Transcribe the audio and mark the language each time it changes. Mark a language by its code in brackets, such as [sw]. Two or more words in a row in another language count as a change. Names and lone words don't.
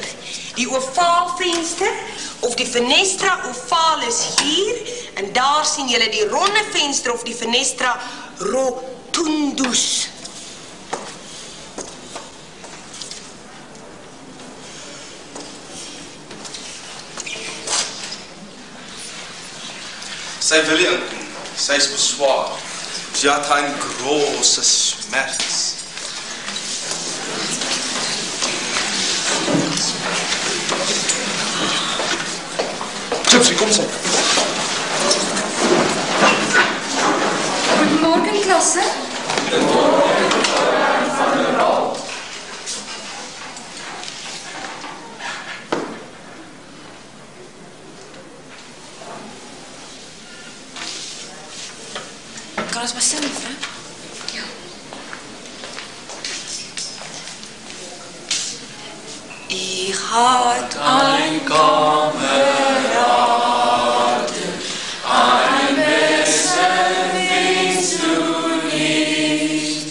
[af] Die ovaalvenster of die fenestra ovalis hier en daar sien julle die ronde venster of die fenestra rotundus. Sy wil nie inkom. Sy is beswaar. [de] Sie hat ein großes Schmerz. [af] Gypsy, kom sy. Goedemorgen, klasse. Kan ons maar sing, juffrou? Ja. [de] Ich had ein Kameraden, ein besser willst du nicht.